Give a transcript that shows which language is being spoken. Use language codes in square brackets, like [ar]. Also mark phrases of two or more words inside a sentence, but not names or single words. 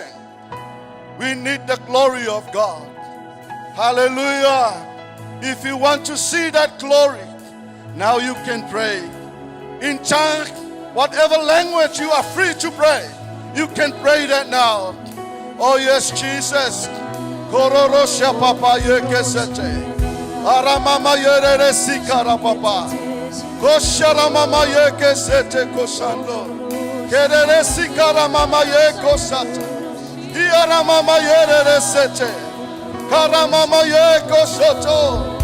[en] We need the glory of God. Hallelujah. If you want to see that glory, now you can pray. In tongue, whatever language you are free to pray, you can pray that now. Oh yes, Jesus. Kororosha papa yekesete. Aramama yerere sikara papa. Koshara mama yekesete koshando. Kerere sikara mama yekosata. Iara mama yerere sete. Karamama yekosoto.